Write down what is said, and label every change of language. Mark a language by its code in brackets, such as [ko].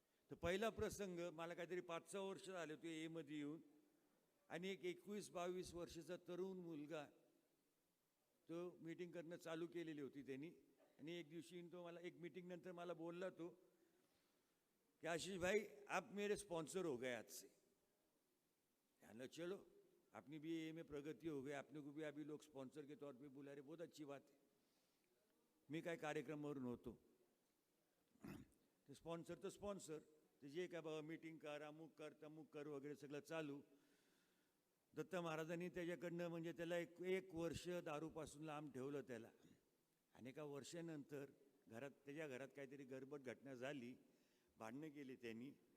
[mr] तर पहिला प्रसंग, मला काहीतरी 5-6 वर्ष झाले होते एमध्ये येऊन. आणि एक 21-22 वर्षाचा तरुण मुलगा, तो मीटिंग करणं चालू केलेली होती त्यांनी. आणि एक दिवशी तो मला एक मीटिंग नंतर मला बोलला तो कि आशीष भाई [hi] आप मेरे स्पॉन्सर हो गए आज से. कहना चलो अपनी भी ये में प्रगति हो गई, आपने को भी अभी लोग स्पॉन्सर के तौर पे बुला रहे, बहुत अच्छी बात है. [mr] मी काय कार्यक्रमावरून होतो, ते स्पॉन्सर तर स्पॉन्सर, ते जे काय बाबा मीटिंग कर, अमुक कर तमुक कर वगैरे सगळं चालू. दत्त महाराजांनी त्याच्याकडनं म्हणजे त्याला एक वर्ष दारूपासून लांब ठेवलं त्याला. आणि एका वर्षानंतर त्याच्या घरात काहीतरी गडबड घटना झाली, भांडणं केली त्यांनी.